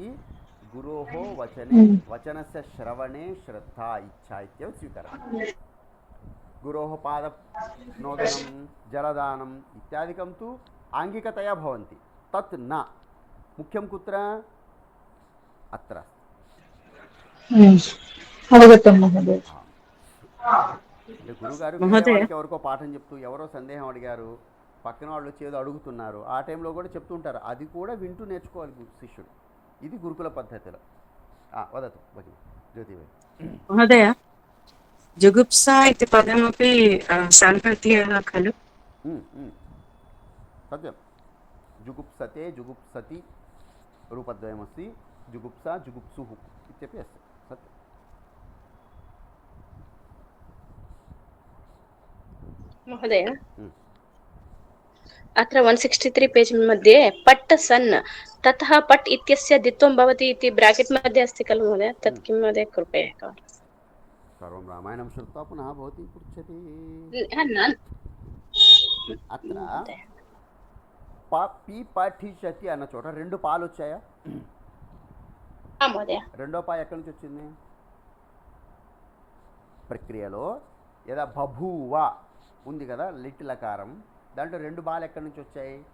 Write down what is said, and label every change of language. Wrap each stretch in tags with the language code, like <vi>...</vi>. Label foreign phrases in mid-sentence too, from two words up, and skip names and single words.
<sa>गुरोः वचने वचनस्य श्रवणे श्रद्धा इच्छा इत्येव स्वीकरणीयम्। गुरोः पादनोदनं जलदानम् इत्यादिकं तु आङ्गिकतया भवन्ति, तत् न। मुख्यं कुत्र? अत्र अवगतं महोदय।</sa> <te>గురుగారు ఎవరికో పాఠం చెప్తూ ఎవరో సందేహం అడిగారు, పక్కన వాళ్ళు వచ్చి ఏదో అడుగుతున్నారు, ఆ టైంలో కూడా చెప్తూ ఉంటారు. అది కూడా వింటూ నేర్చుకోవాలి శిష్యుడు. ఇది గురుకుల పద్ధతిలో.</te> <sa>వదతు భగిని జ్యోతిభాయ్. మహోదయ, జుగుప్సా इति पदमपि साङ्प्रत्ययः खलु? सत्यं। जुगुप्सते जुगुप्सति रूपद्वयमस्ति। जुगुप्सा जुगुप्सुः इत्यपि अस्ति। सत्यं। महोदय, अत्र 163 पेज् मध्ये पट् सन् ततः पट् इत्यस्य द्वित्वं भवति इति ब्राकेट् मध्ये अस्ति खलु महोदय, तत् किं महोदय कृपया एकवारं? सर्वं रामायणं श्रुत्वा पुनः भवती पृच्छति।</sa> <te>అత్ర పి పఠిషతి అన్న చోట రెండు పాలు వచ్చాయా? రెండో పా ఎక్కడి నుంచి వచ్చింది? ప్రక్రియలో ఏదా బభూవ ఉంది కదా, లిటిలకారం, దాంట్లో రెండు బాలు ఎక్కడి నుంచి వచ్చాయి?</te>